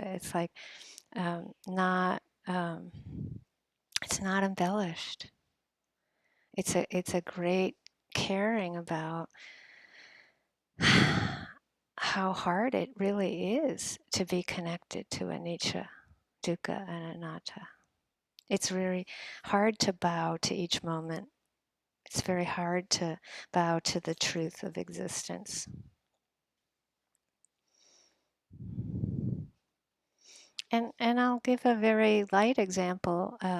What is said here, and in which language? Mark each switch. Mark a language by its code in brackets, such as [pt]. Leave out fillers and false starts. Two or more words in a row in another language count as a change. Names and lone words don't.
[en] It's like not it's not embellished. It's a great caring about how hard it really is to be connected to anicca, dukkha, and anatta. It's really hard to bow to each moment. It's very hard to bow to the truth of existence. And I'll give a very light example.